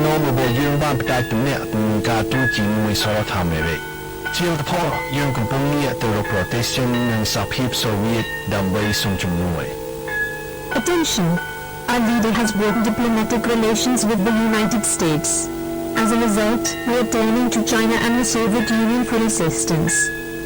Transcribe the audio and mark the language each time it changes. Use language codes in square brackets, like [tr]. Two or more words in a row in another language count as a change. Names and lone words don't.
[km] របស់យើងបានផ្ដាច់ទំនាក់ទំនងការទូតជាមួយសហរដ្ឋអាមេរិកជាលទ្ធផលយើងកំពុងងាកទៅរកប្រទេសចិននិងសហភាពសូវៀតដើម្បីសុំជំនួយ [en] Attention! Our leader has broken diplomatic relations with the United States. As a result, we are turning to China and the Soviet Union for assistance.